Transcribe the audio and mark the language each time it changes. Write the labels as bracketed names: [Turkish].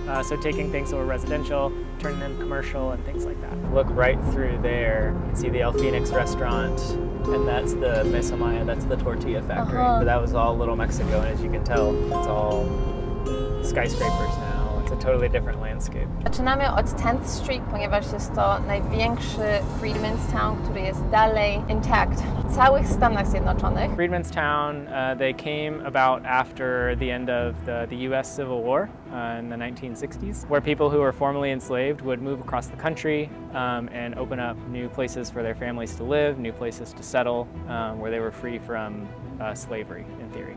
[English] So taking things that were residential, turning them commercial and things like that. Look right through there, you can see the El Phoenix restaurant, and that's the Mesa Maya, that's the tortilla factory. But that was all Little Mexico, and as you can tell, it's all skyscrapers now. It's a totally different landscape. [Polish] Zaczynamy od 10th Street, ponieważ jest to największy Freedmen's Town, który jest dalej intact w całych Stanach Zjednoczonych. [English] Freedmen's Town, they came about after the end of the U.S. Civil War in the 1960s, where people who were formerly enslaved would move across the country and open up new places for their families to live, new places to settle, where they were free from slavery, in theory.